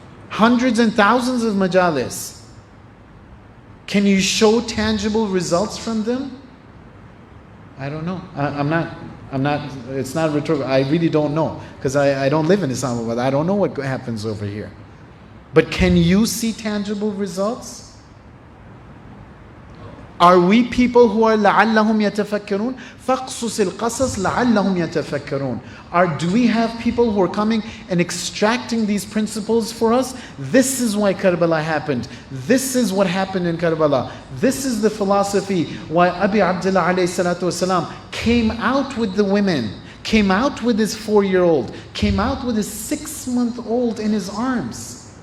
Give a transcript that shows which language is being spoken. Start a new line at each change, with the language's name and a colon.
English: Hundreds and thousands of majalis. Can you show tangible results from them? I don't know. I'm not, it's not rhetorical. I really don't know. Because I don't live in Islamabad. I don't know what happens over here. But can you see tangible results? Are we people who are
Arabic: لَعَلَّهُمْ يَتَفَكَّرُونَ فَاقْصُصِ الْقَصَص لَعَلَّهُم يَتَفَكَّرُونَ.
English: Do we have people who are coming and extracting these principles for us? This is why Karbala happened. This is what happened in Karbala. This is the philosophy why Abi Abdullah alayhi salatu wasalam came out with the women, came out with his 4-year-old, came out with his 6-month-old in his arms.